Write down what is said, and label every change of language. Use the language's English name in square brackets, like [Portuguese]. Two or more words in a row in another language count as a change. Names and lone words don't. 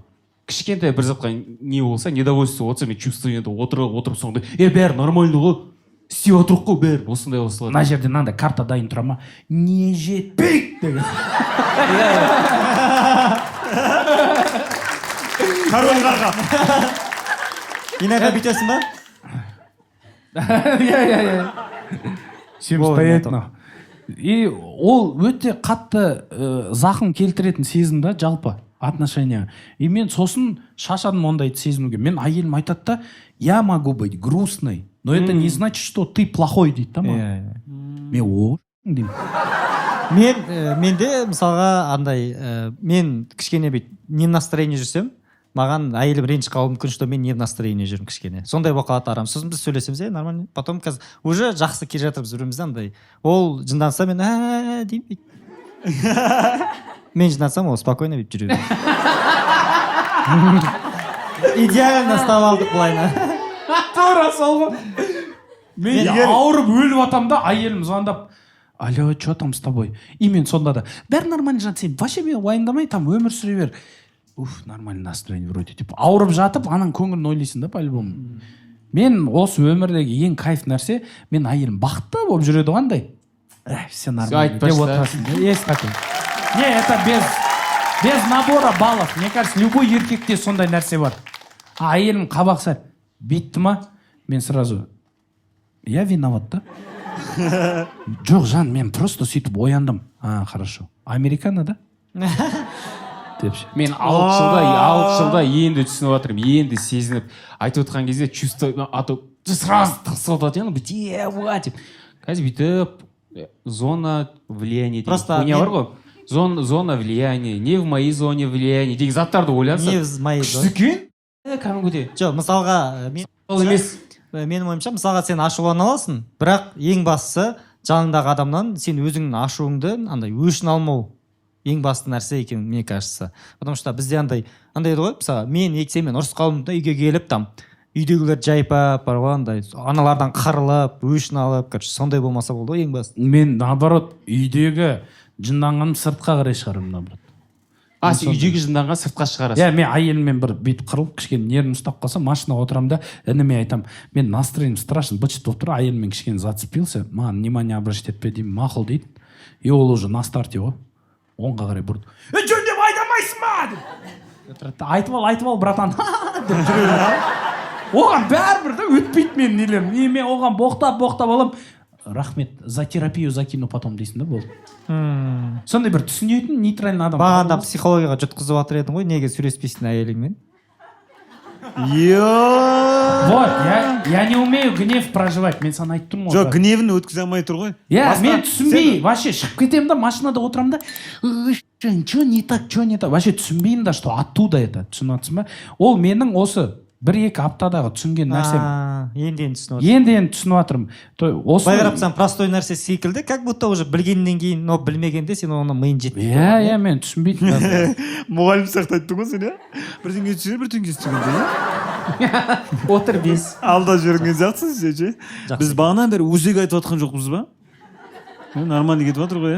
[Kazakh] Кішкентай бір затқа не болса, недовольство болса, мен чувствование отырып соңында, бәрі нормально ғой, істеп отырық қой, бәрі осындай осылай. Мына жерде мынандай карта дайын тұра ма? Не жетпейді деген. Король қарға. Инайға бүйтесің ба? [Russian] Всем стоять на. [Kazakh] и ол өте қатты зақым келтіретін сезім да жалпы отношения. И мен сосын шашадым ондайды сезінуге. Мен әйелім айтады да, [Russian] я могу быть грустной, но это не значит, что ты плохой [Kazakh] дейді да маған. Мен о деймін. менде мысалға андай мен кішкене бүйтіп не настроение жүрсем, маған әйелім ренжіп қалуы мүмкін, что мен не настроение жүрмін кішкене. Сондай болып қалады арам. Сосын біз сөйлесеміз, нормально. Потом қазір уже жақсы келе жатырмыз бірімізді андай. Ол жынданса мен деймін. Мен жындансам ол спокойно бүйтіп жүре береді. Идеально ұстап алдық былайына. Тура сол ғой. Мен ауырып өліп атам да, әйелім звондап, [Russian] алло, что там с тобой? [Kazakh] И мен сонда да, бәрі нормально жан, сен вообще мен уайымдамай, там өмір сүре бер. Уф, [Russian] нормальный настроение вроде. Типа, [Kazakh] ауырып жатып, ананың көңілін ойлайсың да, по-любому. Мен осы өмірдегі ең кайф нәрсе, мен әйелім бақытты болып жүреді қандай. [Russian] Все нормально. [Kazakh] Айтпашы да. [Russian] Есть такой. Не, это без набора баллов. Мне кажется, любой [Kazakh] еркекте сондай нәрсе бар. Әйелім қабақса, битті ма? [Russian] Мен сразу, я виноват, да? [Kazakh] Жоқ, жан, мен просто сөйтіп ояндым. [Russian] Хорошо. Американо, да? Депші. [Kazakh] Мен 6 жылда енді түсініп жатырмын, енді сезініп айтып отқан кезде [Russian] чувство сразу [Kazakh] тықсып отыр деп. Қазір бүйтіп [Russian] зона влияния [Kazakh] деген не бар ғой. [Russian] Зона влияния, не в моей зоне влияния [Kazakh] деген заттарды ойлансам. [Russian] Не в моей зоне. [Kazakh] Күшті екен. Кәдімгідей. Жоқ, мысалға менің ойымша, мысалға сен ашулана аласың, бірақ ең бастысы жаныңдағы адамнан сен өзіңнің ашуыңды андай өшін алмау ең басты нәрсе екен, [Russian] мне кажется. Потому что [Kazakh] бізде андай еді ғой, мысалы мен сенімен ұрысып қалдым да, үйге келіп там үйдегілер жайпап бар ғой, андай аналардан қырылып өшін алып, короче, сондай болмаса болды ғой ең басты. Мен наоборот үйдегі жынданғаным сыртқа қарай шығарымын наоборот. Сен үйдегі жынданған сыртқа шығарасың. Иә, мен әйеліммен бір бүйтіп қырылып кішкене нервім ұстап қалса, машинаға отырамын да, ініме айтамын, мен [Russian] настроением страшно [Kazakh] быт-шыт болып тұр, әйеліммен кішкене зацепился, маған [Russian] внимание обращать [Kazakh] етпе деймін, мақұл дейді. И ол уже на старте ғой. Оңға қарай бұрды. Жөн деп айтамайсың ма? Айтып ал, братан. Оған бәрібір да өтпейді мен нелерім. Мен оған боқтап алам. Рахмет, [Russian] за терапию закину потом [Kazakh] дейсің да болды. Сондай бір түсінетін нейтральный адам. Бағанда психологияға жұтқызып жатыр едің ғой, неге сөйлеспейсің әйеліңмен? [Russian] Вот, я не умею гнев проживать, [Kazakh] мен саған айтып тұрмын ғой. Жоқ, гневін өткізе алмай тұр ғой. Мен түсінбей, вообще шығып кетемін да, машинада отырамын да, [Russian] что не так, вообще [Kazakh] түсінбеймін да, [Russian] что оттуда это, [Kazakh] түсініп жатсың ба? Ол менің осы 1-2 аптадағы түсінген нәрсем. Енді түсініп жатырмын. Былай қарапсаң простой нәрсе секілді, [Russian] как будто уже [Kazakh] білгеннен кейін, но білмегенде сен оны миың жетпей. Иә, мен түсінбейтін. Мұғалім сияқты айттың ғой сен, иә? Бірдеңе түсінер, бірдеңе түсінгенде, иә? Отыр бес. Алда жүрген сияқтысың сен, ше? Біз бағанан бері өзек айтып жатқан жоқпыз ба? Нормально кетіп жатыр ғой, иә?